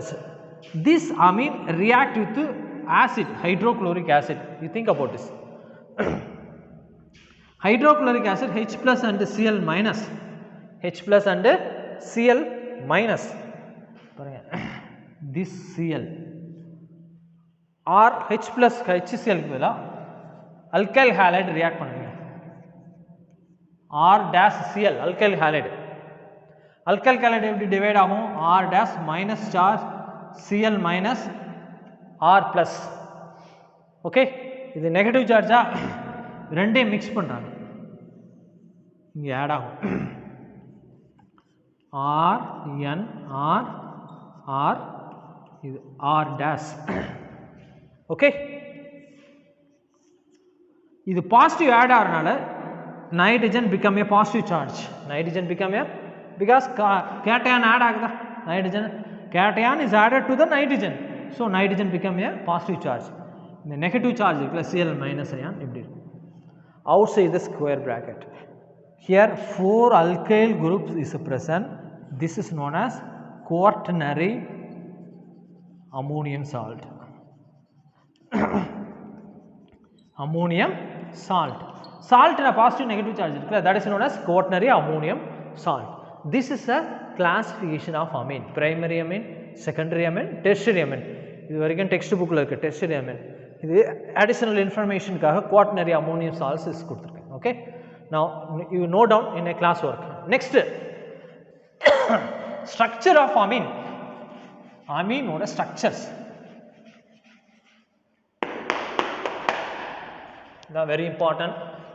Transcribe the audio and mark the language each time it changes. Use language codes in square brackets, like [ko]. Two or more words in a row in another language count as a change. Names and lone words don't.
[en] This amine react with acid, hydrochloric acid. You think about this. Hydrochloric acid H plus and Cl minus. H plus and Cl minus. This Cl or H plus HCl க்கு alkyl halide react பண்ணுங்க. R dash Cl alkyl halide. Alkyl halide எப்படி divide ஆகும்? R dash minus charge Cl minus R plus. Okay, இது negative charge ரெண்டையும் mix பண்றாங்க. இங்க add ஆகும். R N R R இது R dash. Okay, இது positive add ஆறனால nitrogen become a positive charge. Nitrogen become a, because cation add ஆகுதா? Nitrogen cation is added to the nitrogen, so nitrogen become a positive charge. இந்த negative charge plus Cl minus ion [ta] எப்படி இருக்கும்? [en] Outside the square bracket. Here 4 alkyl groups is present. This is known as quaternary ammonium salt. Ammonium salt. Salt in a positive negative charge, that is known as quaternary ammonium salt. This is a classification of amine. Primary amine, secondary amine, tertiary amine. [ta] இது வரைக்கும் [en] textbookil [ta] இருக்குது [en] tertiary amine. [ta] இது [en] additional informationக்காக quaternary ammonium salts is [ta] கொடுத்துருக்கேன். [en] Okay, now you note down in a class work. Next, structure of amine. Amine ஓட structures. Very important.